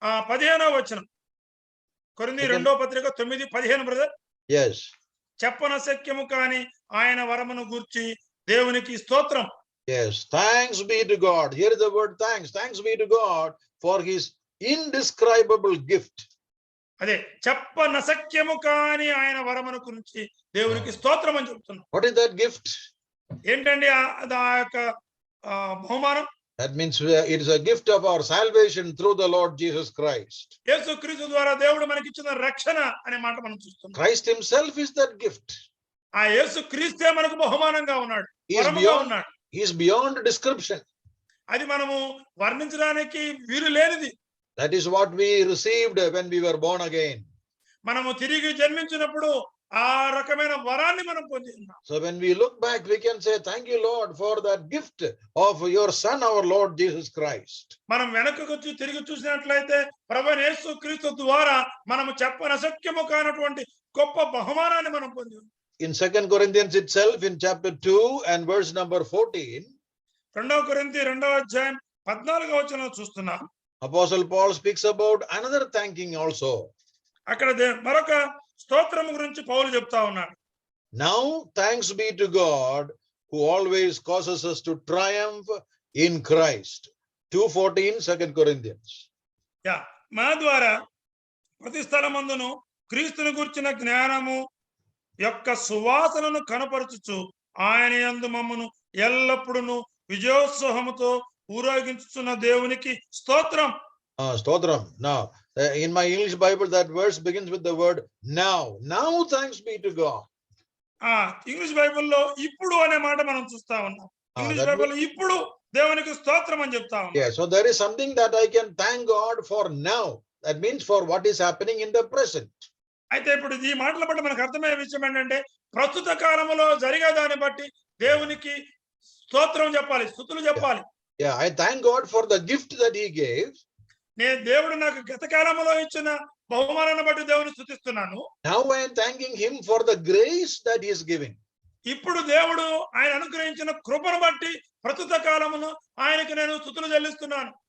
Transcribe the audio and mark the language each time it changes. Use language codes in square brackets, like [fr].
[te] 15వ వచనం. కొరింథీ 2వ పత్రిక 9:15 బ్రదర్. [en] Yes. [te] చెప్పనశక్యము కాని ఆయన వరమును గూర్చి దేవునికి స్తోత్రం. [en] Yes, thanks be to God. Here is the word thanks. Thanks be to God for his indescribable gift. [te] అదే చెప్పనశక్యము కాని ఆయన వరమును గురించి దేవునికి స్తోత్రం అని చెప్తున్నాం. [en] What is that gift? [te] ఏంటండి ఆ యొక్క బహుమానం? [en] That means it is a gift of our salvation through the Lord Jesus Christ. [te] యేసుక్రీస్తు ద్వారా దేవుడు మనకిచ్చిన రక్షణ అనే మాట మనం చూస్తున్నాం. [en] Christ himself is that gift. [te] ఆ యేసుక్రీస్తే మనకు బహుమానంగా ఉన్నాడు, [en] He is [te] వరముగా ఉన్నాడు. [en] He is beyond description. [te] అది మనము వర్ణించడానికి వీలు లేనిది. [en] That is what we received when we were born again. [te] మనము తిరిగి జన్మించినప్పుడు ఆ రకమైన వరాన్ని మనం పొంది ఉన్నాం. [en] So when we look back, we can say, thank you, Lord, for that gift of your Son, our Lord Jesus Christ. [te] మనం వెనక్కి వచ్చి తిరిగి చూసినట్లయితే ప్రభువైన యేసుక్రీస్తు ద్వారా మనము చెప్పనశక్యము కానటువంటి గొప్ప బహుమానాన్ని మనం పొంది ఉన్నాం. [en] In 2 Corinthians itself, in chapter 2 and verse number 14, [te] 2 కొరింథీ 2వ అధ్యాయం 14వ వచనం చూస్తున్నాం. [en] Apostle Paul speaks about another thanking also. [te] అక్కడ మరొక స్తోత్రం గురించి పౌలు చెప్తా ఉన్నాడు. [en] Now thanks be to God who always causes us to triumph in Christ. 2:14, 2 Corinthians. [te] మా ద్వారా ప్రతి స్థలమందును క్రీస్తుని గురించిన జ్ఞానము యొక్క సువాసనను కనపరచుచు ఆయన యందు మమ్మను ఎల్లప్పుడూ విజయోత్సాహముతో ఊరేగించుచున్న దేవునికి స్తోత్రం. Stotram. [en] Now, in my English Bible, that verse begins with the word now. Now thanks be to God. [te] English బైబిల్లో ఇప్పుడు అనే మాట మనం చూస్తా ఉన్నాం. ఇంగ్లీష్ బైబిల్లో ఇప్పుడు దేవునికి స్తోత్రం అని చెప్తా ఉన్నాం. [en] Yeah, so there is something that I can thank God for now. That means for what is happening in the present. [te] అయితే ఇప్పుడు ఈ మాటల బట్టి మనకు అర్థమయ్యే విషయం ఏంటంటే ప్రస్తుత కాలంలో జరిగే దాన్ని బట్టి దేవునికి స్తోత్రం చెప్పాలి, స్తుతులు చెప్పాలి. [en] Yeah, I thank God for the gift that he gave. [te] నేను దేవుడు నాకు గత కాలంలో ఇచ్చిన బహుమానాన్ని బట్టి దేవుని స్తుతిస్తున్నాను. [en] Now I am thanking him for the grace that he is giving. [te] ఇప్పుడు దేవుడు ఆయన అనుగ్రహించిన కృపను బట్టి ప్రస్తుత కాలమును ఆయనకి నేను స్తుతులు చెల్లిస్తున్నాను.